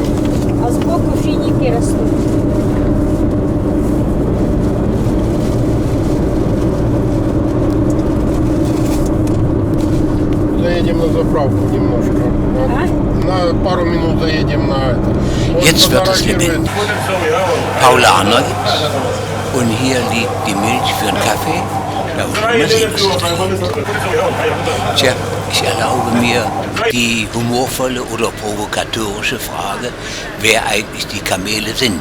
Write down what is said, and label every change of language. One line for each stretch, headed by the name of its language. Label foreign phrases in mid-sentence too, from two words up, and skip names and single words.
Russian: А сбоку финики растут. Заедем на заправку немножко. А? На пару минут заедем на это. Он
German: Jetzt wird es
Russian: фотографирует.
German: lebendig. Paulaner und hier liegt die Milch für den Kaffee. Da unten mal sehen, was ist drin. Tja, ich erlaube mir die humorvolle oder provokatorische Frage, wer eigentlich die Kamele sind.